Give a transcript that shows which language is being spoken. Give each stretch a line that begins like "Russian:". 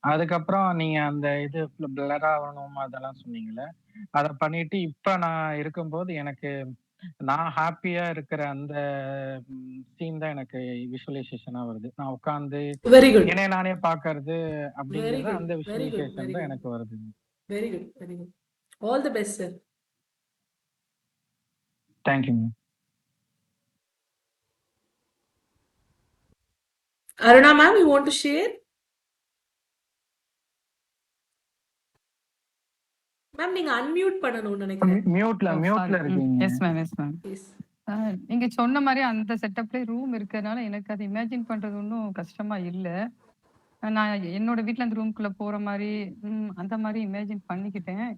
Tamil: அதுக்கப்புறம் நீங்க அந்த இது பிளர் ஆகணும் அதெல்லாம் சொன்னீங்கல்ல, அத பண்ணிட்டு இப்ப நான் இருக்கும்போது எனக்கு நான் ஹாப்பியா இருக்கிற அந்த சீன் தான் எனக்கு விஷுவலைசேஷனா வருது. நான் உட்கார்ந்து என்னை நானே பாக்குறது அப்படிங்கறது அந்த விஷுவலைசேஷன் தான் எனக்கு வருது.
English: Very good, very good. All the best sir. Thank you ma'am. Aruna ma'am, you want to share?
Tamil: Ma'am, நீங்க unmute பண்ணணும்னு நினைக்கிறேன். மியூட்ல இருக்கீங்க.
English: Yes ma'am, yes ma'am. Yes.
Tamil: நீங்க சொன்ன மாரி அந்த செட்டப்லயே ரூம் இருக்கறனால எனக்கு அத இமேஜின் பண்றது ஒண்ணும் கஷ்டமா இல்ல. நான் என்னோட வீட்ல அந்த ரூம்குள்ள போற மாரி, அந்த மாரி இமேஜின் பண்ணிக்கிட்டேன்.